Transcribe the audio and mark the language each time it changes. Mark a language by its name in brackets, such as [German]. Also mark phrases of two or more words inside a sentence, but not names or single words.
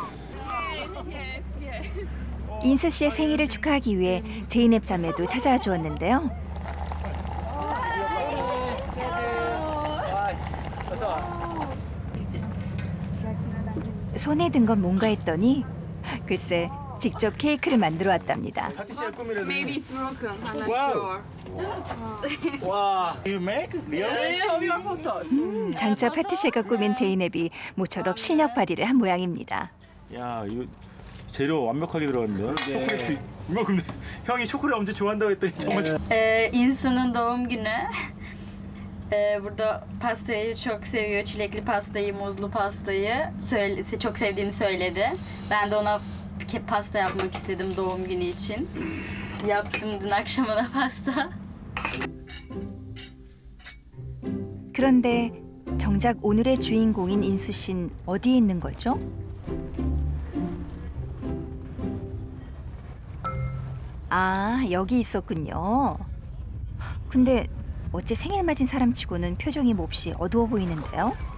[Korean] 인수 씨의 생일을 축하하기 위해 제이넵 자매도 찾아와 주었는데요. 손에 든 건 뭔가 했더니 글쎄 직접 케이크를 만들어 왔답니다. 파티시에 꾸미려고. [English] Maybe it's broken. I'm not Wow. sure. 와. You make? Really? Show your photos. [Korean] 장차 파티셰가 꾸민 제이넵이 모처럼 실력 발휘를 한 모양입니다. 야, 이거 재료 완벽하게 들어갔는데요. 초콜릿도 이만큼. 형이 초콜릿 엄청 좋아한다고 했더니 정말. [Turkish] İnsanın doğum günü. Burada pastayı çok seviyor. Çilekli pastayı, muzlu pastayı çok sevdiğini söyledi. Ben de ona pasta yapmak istedim doğum günü için. Yaptım dün akşama da pasta. [Korean] 그런데 정작 오늘의 주인공인 인수 씨는 어디에 있는 거죠? 아, 여기 있었군요. 근데 어째 생일 맞은 사람치고는 표정이 몹시 어두워 보이는데요?